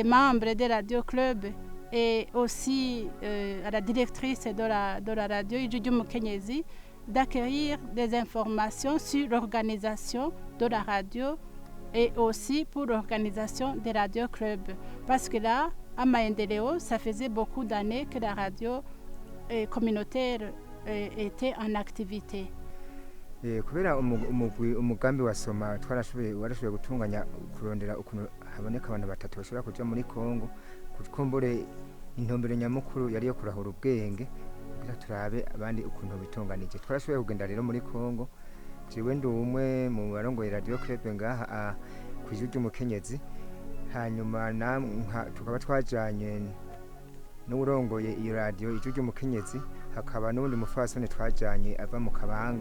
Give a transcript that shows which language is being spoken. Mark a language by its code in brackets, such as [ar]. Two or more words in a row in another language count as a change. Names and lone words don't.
[fr] membres des radioclubs et aussi à la directrice de la radio, Ijwi Mukenyezi, d'acquérir des informations sur l'organisation de la radio et aussi pour l'organisation des radioclubs. Parce que là, à Maendeleo, ça faisait beaucoup d'années que la radio communautaire était en activité. [rn] Kubera umugambi wa SOMA warashoboye gutunganya kurondera ukuntu haboneka abantu batatu bashobora kuja muri Kongo kumbure intumbero nyamukuru yari yo kurahura ubwenge kugira turabe abandi ukuntu bitunganije. Twarashoboye kugenda rero muri Kongo, jewe ndi umwe mu barongoye radio club ngaha ku Ijwi ry'Umukenyezi, hanyuma tukaba twajanye n'urongoye iyo radio Ijwi ry'Umukenyezi, hakaba n'undi mufasoni twajanye ava mu Kabanga.